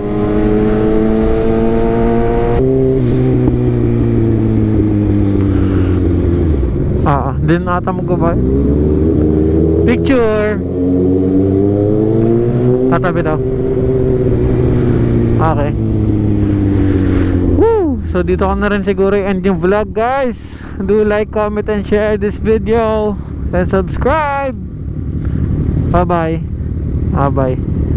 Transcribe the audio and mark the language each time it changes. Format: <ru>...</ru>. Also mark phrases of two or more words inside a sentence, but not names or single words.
<tl>Din ata mo ba? Picture. Tatabi daw. Okay. Woo! So dito ko na rin siguro end yung vlog, guys.</tl> <en>Do like, comment, and share this video. And subscribe. Bye-bye. Bye-bye.</en>